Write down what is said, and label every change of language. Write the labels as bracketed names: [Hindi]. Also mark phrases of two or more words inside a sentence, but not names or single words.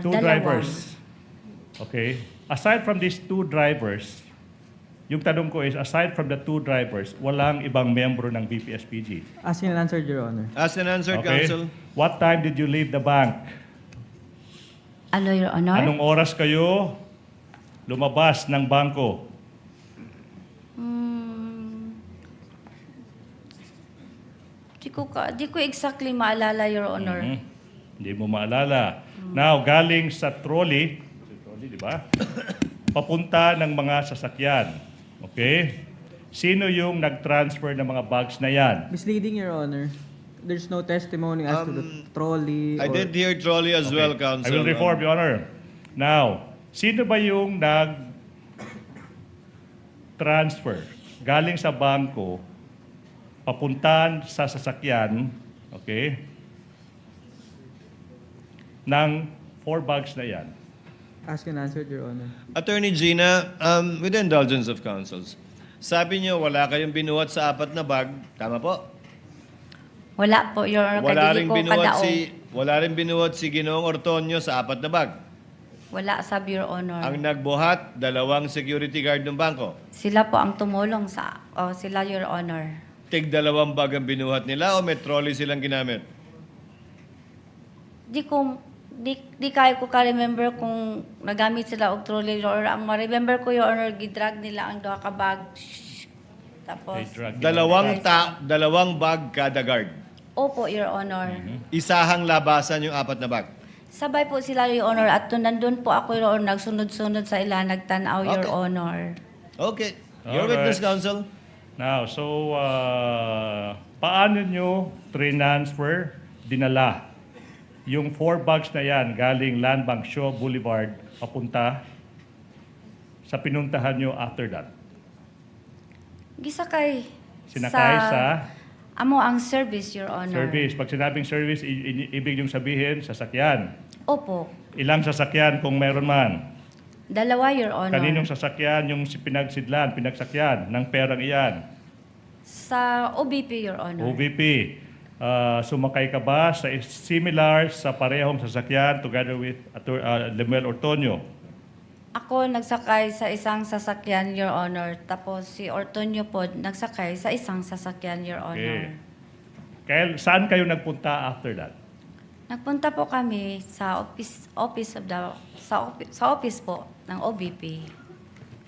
[English] 2 drivers. Okay. Aside from these 2 drivers, [Filipino] yung tanong ko [English] is, aside from the 2 drivers, [Filipino] walang ibang membro ng BPSPG. [English] Asked and answered, Your Honor. Asked and answered, Okay. Counsel. What time did you leave the bank? [Filipino] Ano, [English] Your Honor? [Filipino] Anong oras kayo lumabas ng bangko? Di ko exactly maalala, [English] Your Honor. [Filipino] Hindi mo maalala. Now, galing sa trolley, di ba? Papunta ng mga sasakyan. Okay? Sino yung nag-transfer ng mga bags na yan? [English] Misleading, Your Honor. There's no testimony as to the trolley. I did hear trolley as well, Counsel. I will reform, Your Honor. Now, [Filipino] sino ba yung nag-transfer galing sa bangko, papuntan sa sasakyan, okay, ng 4 bags na yan? [English] Asked and answered, Your Honor. Attorney Gina, with the indulgence of counsels, [Filipino] sabi niyo wala kayong binuhat sa 4 na bag. Tama po? Wala po, [English] Your Honor. Kadili ko kadaong. [Filipino] Wala rin binuhat si Ginoong Ortonio sa 4 na bag. [Cebuano] Wala, sab, [English] Your Honor. [Filipino] Ang nagbuhat, 2 [English] security guard [Filipino] ng bangko. Sila po ang tumulong sila, [English] Your Honor. [Filipino] Tig 2 bag ang binuhat nila o may trolley silang ginamit? [Cebuano] Di kayo ko ka-remember kung nagamit sila og trolley, [English] Your Honor. [Cebuano] Ang ma-remember ko, [English] Your Honor, [Cebuano] gidrag nila ang 2 ka bag. [Filipino] Tapos, Dalawang bag kada guard. [English] opo, Your Honor. [Filipino] Isahang labasan yung 4 na bag. Sabay po sila, [English] Your Honor, [Filipino] at nandun po ako, [English] Your Honor, [Cebuano] nagsunod-sunod sa ila, nagtanaw, [English] Your Okay. Honor. Okay. Your Alright. witness, counsel. Now, so, [Filipino] paano nyo dinala yung 4 bags na yan galing Land Bank Shaw Boulevard papunta sa pinuntahan nyo [English] after that? [Cebuano] Gisakay. [Filipino] Sinakay sa [Cebuano] Amo ang service, [English] Your Honor. [Filipino] service. Pag sinabing service, ibig yung sabihin, sasakyan. Opo. Ilang sasakyan kung meron man? [English] 2, Your Honor. [Filipino] Kaninong sasakyan yung pinagsakyan ng perang iyan? [English] Sa OBP, Your Honor. OVP. [Filipino] Sumakay ka ba sa similar sa parehong sasakyan [English] together with [Filipino] Lemuel Ortonio? [Cebuano] Ako nagsakay sa isang sasakyan, [English] Your Honor. [Cebuano] Tapos si Ortonio po nagsakay sa isang sasakyan, [English] Your Honor. [Filipino] Kaya saan kayo nagpunta [English] after that? [Filipino] Nagpunta po kami sa office po ng OBP.